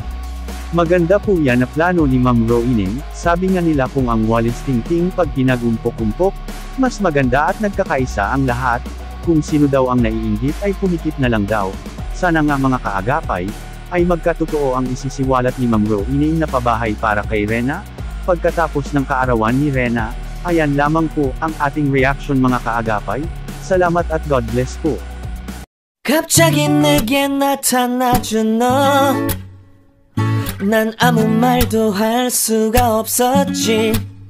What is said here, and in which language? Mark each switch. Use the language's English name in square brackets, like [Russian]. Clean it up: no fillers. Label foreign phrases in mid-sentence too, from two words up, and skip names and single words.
[Filipino] Maganda po yan na plano ni Ma'am Ro Ining, sabi nga nila kung ang walis tingting pag pinagumpok-umpok, mas maganda at nagkakaisa ang lahat, kung sino daw ang naiinggit ay pumikit na lang daw. Sana nga mga kaagapay, Ay magkatotoo ang isisiwalat ni Ma'am Roining na pabahay para kay Rena? Pagkatapos ng kaarawan ni Rena, ayan lamang po ang ating reaction mga kaagapay. Salamat at [English] God bless [Filipino] po. [Korean] 갑자기 내게 나타나준 너 난 아무 말도 할 수가 없었지